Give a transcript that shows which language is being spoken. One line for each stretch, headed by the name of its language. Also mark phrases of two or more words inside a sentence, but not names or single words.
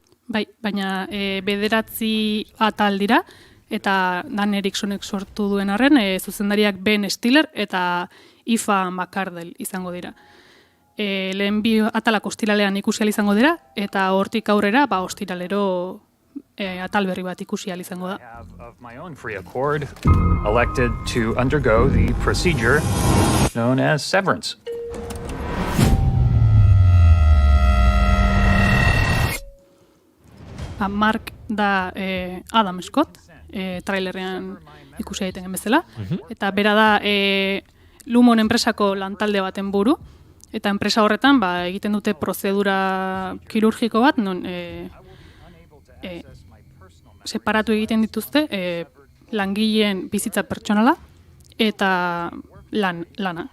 Basque: Bai, baina 9 atal dira, eta Dan Ericksonek sortu duen arren, zuzendariak Ben Stiller eta Aoife McCardle izango dira. Lehen 2 atalak ostiralean ikusial izango dira, eta hortik aurrera, ostiralero atal berri bat ikusi ahal izango da.
English: Of my own free accord, elected to undergo the procedure known as severance.
Basque: Mark da Adam Scott, trailerrean ikusi daiteken bezala, eta bera da Lumon enpresako lantalde baten buru, eta enpresa horretan egiten dute prozedura kirurgiko bat, non separatu egiten dituzte langileen bizitza pertsonala eta lana.